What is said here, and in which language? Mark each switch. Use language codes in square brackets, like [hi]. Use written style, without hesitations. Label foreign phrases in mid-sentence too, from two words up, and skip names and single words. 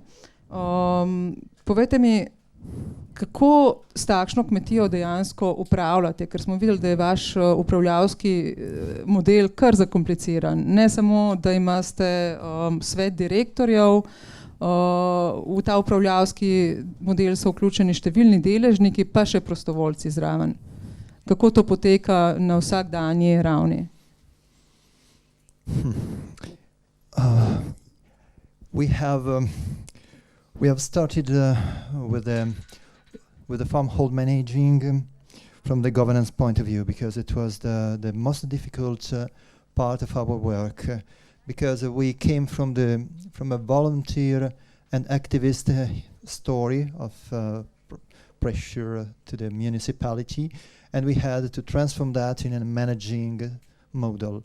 [sl] Povejte mi, kako s takšno kmetijo dejansko upravljate, ker smo videli, da je vaš upravljavski model kar zakompliciran. Ne samo, da imate svet direktorjev, v ta upravljavski model so vključeni številni deležniki, pa še prostovoljci zraven. Kako to poteka na vsakdanji ravni? [en] We have started with the farmhold managing from the governance point of view, because it was the most difficult part of our work, because we came from a volunteer and activist story of pressure to the municipality, and we had to transform that in a managing model.